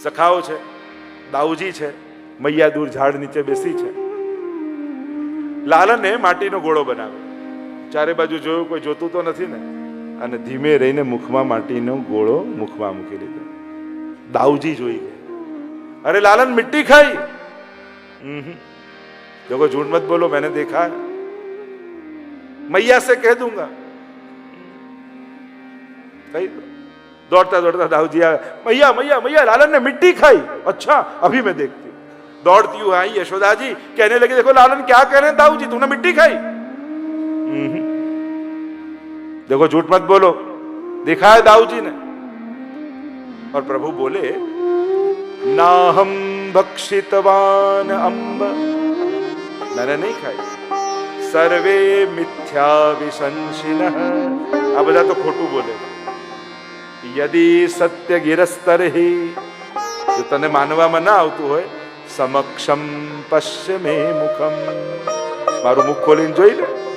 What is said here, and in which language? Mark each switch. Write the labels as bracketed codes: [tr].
[gu] સખાઓ છે, દાઉજી છે, મૈયા દૂર ઝાડ નીચે બેસી છે. લાલને માટીનો ગોળો બનાવે. ચારે બાજુ જોયું, કોઈ જોતું તો નથી ને, અને ધીમે રહીને મુખમાં માટીનો ગોળો મુખમાં મૂકી લીધો. દાઉજી જોઈ ગયા, અરે લાलन [hi] मिट्टी खाई. देखो झूठ मत बोलो, मैंने देखा है, मैया से कह दूंगा. कही दौड़ता दौड़ता दाऊजी आया, मैया मैया मैया लालन ने मिट्टी खाई. अच्छा अभी मैं देखती हूँ. दौड़ती हुई आई यशोदा जी, कहने लगी देखो लालन क्या कह रहे हैं दाऊजी, तूने मिट्टी खाई. देखो झूठ मत बोलो, देखा है दाऊजी ने. और प्रभु बोले, [sa] नाहम भक्षितवान अम्ब, [hi] मैंने नहीं खाई. [sa] सर्वे मिथ्या विशंसिनः, [gu] આ બધા તો ખોટું બોલે. [sa] યદિ સત્ય ગિરસ્તર હિ, [gu] જો તને માનવામાં ના આવતું હોય, [sa] સમક્ષમ પશ્ય મે મુખમ, [gu] મારું મુખ ખોલીને જોઈ લે.